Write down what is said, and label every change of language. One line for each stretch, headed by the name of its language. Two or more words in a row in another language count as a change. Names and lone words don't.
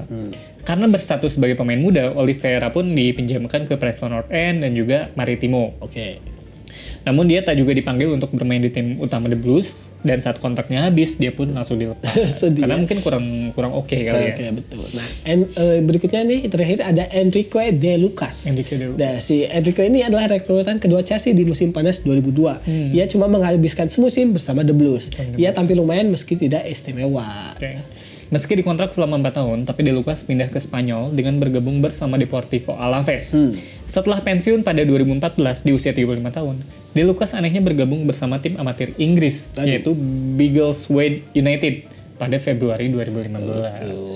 Indonesian: Karena berstatus sebagai pemain muda, Oliveira pun dipinjamkan ke Preston North End dan juga Maritimo. Namun dia tak juga dipanggil untuk bermain di tim utama The Blues, dan saat kontraknya habis dia pun langsung dilepas. Sedih, Karena ya? mungkin kurang oke kali ya. Oke, betul. Nah, berikutnya nih terakhir ada Enrique De Lucas. Enrique De Lucas. Nah, si Enrique ini adalah rekrutan kedua Chelsea di musim panas 2002. Ia cuma menghabiskan semusim bersama The Blues. Ia tampil lumayan meski tidak istimewa. Oke. Meski dikontrak selama 4 tahun, tapi De Lucas pindah ke Spanyol dengan bergabung bersama Deportivo Alaves. Setelah pensiun pada 2014 di usia 35 tahun, De Lucas anehnya bergabung bersama tim amatir Inggris, yaitu Biggleswade United pada Februari 2015.